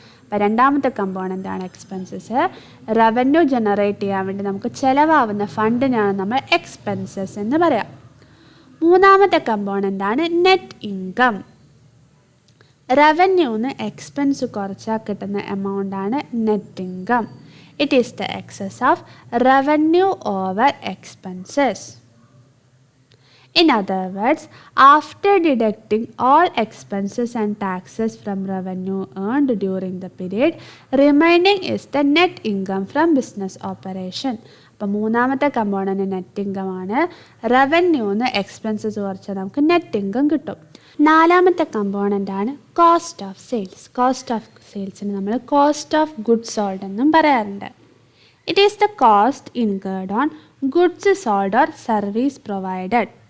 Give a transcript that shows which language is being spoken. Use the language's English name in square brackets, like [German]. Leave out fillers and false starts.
[Malayalam] അപ്പോൾ രണ്ടാമത്തെ കമ്പോണൻ്റ് ആണ് എക്സ്പെൻസസ്. റവന്യൂ ജനറേറ്റ് ചെയ്യാൻ വേണ്ടി നമുക്ക് ചിലവാകുന്ന ഫണ്ടിനാണ് നമ്മൾ എക്സ്പെൻസസ് എന്ന് പറയാം. മൂന്നാമത്തെ കമ്പോണൻ്റ് ആണ് നെറ്റ് ഇൻകം. റവന്യൂന്ന് എക്സ്പെൻസ് കുറച്ചാൽ കിട്ടുന്ന എമൗണ്ടാണ് net income. [English] It is the excess of revenue over expenses. In other words, after deducting all expenses and taxes from revenue earned during the period, remaining is the net income from business operation. [Malayalam] അപ്പോൾ മൂന്നാമത്തെ component net income ആണ്. റവന്യൂന്ന് expenses കുറച്ചാൽ നമുക്ക് net income കിട്ടും. നാലാമത്തെ component ആണ് cost of sales. Cost of സെയിൽസിന് നമ്മൾ cost of goods sold എന്നും പറയാറുണ്ട്. [English] It is the cost incurred on goods sold or service provided.